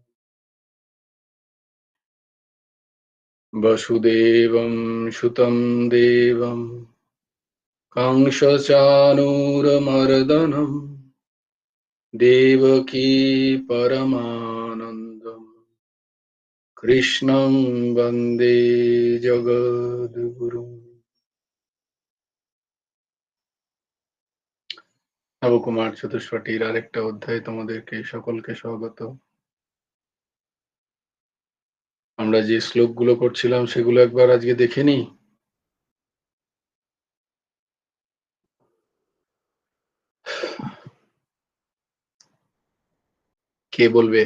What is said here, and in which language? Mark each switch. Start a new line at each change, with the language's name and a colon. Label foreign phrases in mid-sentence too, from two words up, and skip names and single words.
Sanskrit: वसुदेवं सुतं देवं कंसचाणूरमर्दनं देवकी परमानन्दं कृष्णं वन्दे जगद्गुरुम्।
Bangla: নবকুমার চতুষ্পটির আরেকটা অধ্যায় তোমাদেরকে সকলকে স্বাগত। আমরা যে শ্লোকগুলো করছিলাম সেগুলো একবার আজকে দেখে নিই। কে বলবে?